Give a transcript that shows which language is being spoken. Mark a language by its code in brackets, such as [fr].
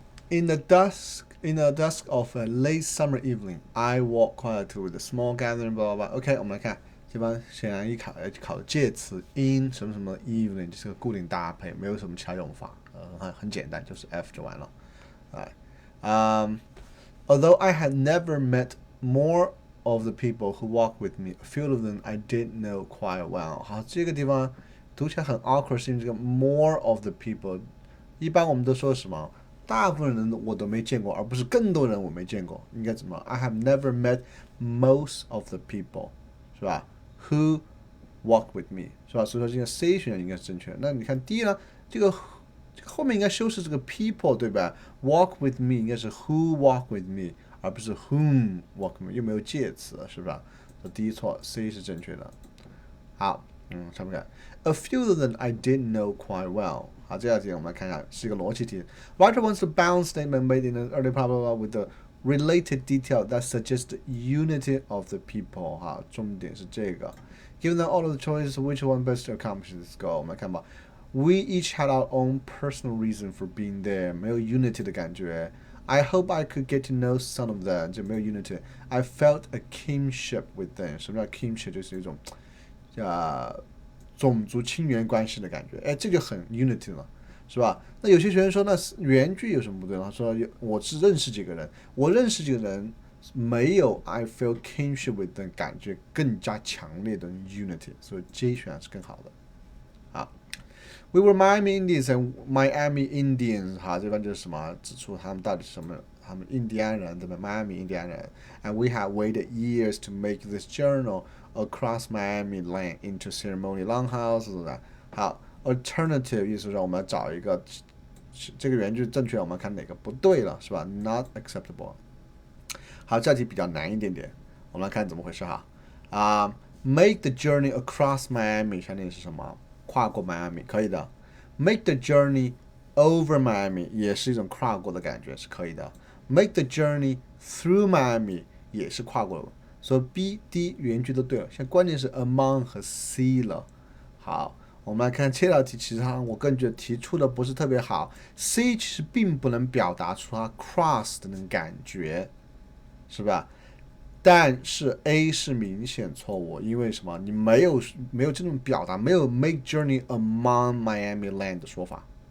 [en] In the dusk of a late summer evening, I walk quietly with a small gathering. [zh] blah blah blah. OK， 我们来看，这边显然考的介词 in 什么什么 evening 就是个固定搭配，没有什么其他用法，很简单，就是 F 就完了。 [en] Although I had never met more of the people who walked with me, a few of them I did know quite well. [zh] 好，这个地方读起来很 awkward， 是因为这个 more of the people， 一般我们都说什么？大部分人我都没见过，而不是更多人我没见过。应该怎么 ？ [en] I have never met most of the people， [zh] 是吧 ？ [en] Who walk with me， [zh] 是吧？所以说这个 C 选项应该是正确的。那你看 D 呢？这个后面应该修饰这个 people， 对吧 ？Walk with me 应该是 [en] who walk with me， [zh] 而不是 [en] whom walk with me， [zh] 又没有介词，是吧？所以第一错 ，C 是正确的。好，上面看 ， [en] A few of them I did know quite well。 [zh] 好，这道题我们来看看，是一个逻辑题。 [en] Writer wants to balance statement made in an early problem with the related detail that suggests the unity of the people。 [zh] 哈，重点是这个。 [en] Given them all of the choices, which one best to accomplish this goal？ [zh] 我们来看吧。 [en] We each had our own personal reason for being there， [zh] 没有 [en] unity [zh] 的感觉。 [en] I hope I could get to know some of them， [zh] 就没有 [en] unity。 I felt a kinship with them。 [zh] 什么叫 kinship？ 就是一种种族亲缘关系的感觉，哎，这就很 unity 了，是吧？那有些学生说，那原句有什么不对呢？他说我是认识几个人，我认识几个人没有 [en] I feel kinship with [zh] 的感觉更加强烈的 unity， 所以 J 选项是更好的。好 ， [en] We were Miami Indians and Miami Indians， [zh] 哈，这边就是什么指出他们到底是什么？他们印第安人对吧？ [en] Miami [zh] 印第安人 [en] ，and we have waited years to make this journal。Across Miami Land into Ceremony Longhouse， [zh] 是不是？好 ，alternative 意思是我们找一个这个原句正确，我们看哪个不对了，是吧 ？ [en] Not acceptable。 [zh] 好，这题比较难一点点，我们来看怎么回事哈。 [en] Make the journey across Miami， [zh] 相当于是什么？跨过迈阿密，可以的。 [en] Make the journey over Miami [zh] 也是一种跨过的感觉，是可以的。 [en] Make the journey through Miami [zh] 也是跨过的。所以 B、D 原句都对了，现在关键是 among 和 C 了。好，我们来看这道题，其实我个人觉得提出的不是特别好。 C 其实并不能表达出它 cross 的那种感觉，是吧？但是 A 是明显错误，因为什么？你没有这种表达，没有 [en] make journey among Miami Land [zh] 的说法。